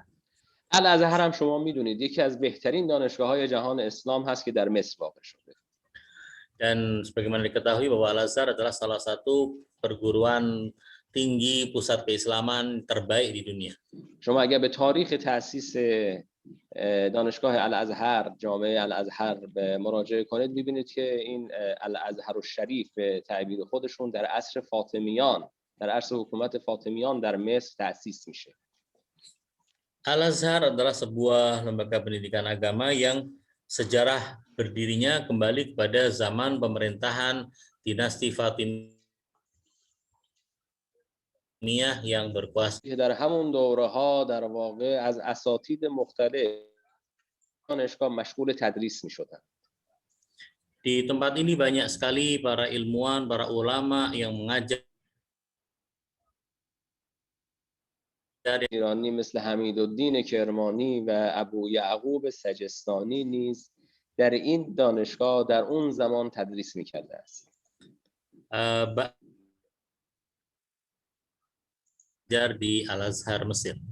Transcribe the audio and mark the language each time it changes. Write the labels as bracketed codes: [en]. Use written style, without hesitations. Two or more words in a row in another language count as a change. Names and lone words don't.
[fa] الازهر هم شما میدونید یکی از بهترین دانشگاه‌های جهان اسلام هست که در مصر واقع شده. [id] Dan sebagaimana diketahui bahwa Al-Azhar adalah salah satu perguruan tinggi pusat keislaman terbaik di dunia. [fa] شما اگر به تاریخ تأسیس دانشگاه الازهر، جامعه الازهر به مراجعه کنید می‌بینید که این الازهر الشریف به تعبیر خودشون در عصر فاطمیان، در عصر حکومت فاطمیان در مصر تأسیس میشه. [id] Al-Azhar adalah sebuah lembaga pendidikan agama yang sejarah berdirinya kembali kepada zaman pemerintahan dinasti Fatimiyah yang berkuasa. [fa] در همون دوره‌ها در واقع از اساتید مختلف دانشگاه مشغول تدریس می‌شدند. [id] Di tempat ini banyak sekali para ilmuwan, para ulama yang mengajar [fa] ایرانی مثل حمیدالدین کرمانی و ابو یعقوب سجستانی نیز در این دانشگاه در اون زمان تدریس می‌کرده است. [id] di Al-Azhar Mesir.